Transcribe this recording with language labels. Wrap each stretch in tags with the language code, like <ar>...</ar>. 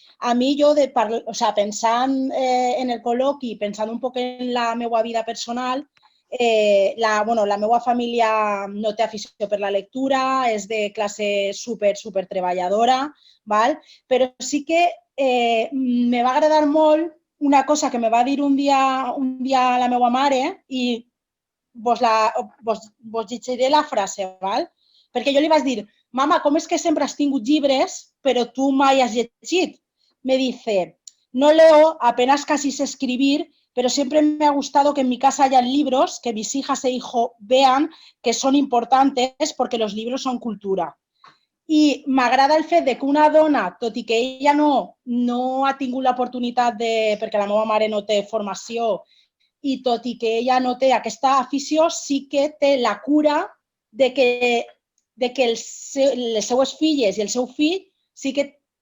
<ca>A mi, jo, pensant en el col·loqui, pensant un poc en la meva vida personal, la meva família no té afició per la lectura, és de classe super treballadora, però sí que me va agradar molt una cosa que me va dir un dia la meva mare i vos llegiré la frase, perquè jo li vaig dir, mama, com és que sempre has tingut llibres però tu mai has llegit?</ca> <es>Me dice, no leo, apenas casi sé escribir, pero siempre me ha gustado que en mi casa hayan libros que mis hijas e hijos vean que son importantes porque los libros son cultura.</es> <ca>I m'agrada el fet que una dona, tot i que ella no ha tingut l'oportunitat perquè la meva mare no té formació i tot i que ella no té aquesta afició, sí que té la cura de que les seues filles i el seu fill sí que...</ca>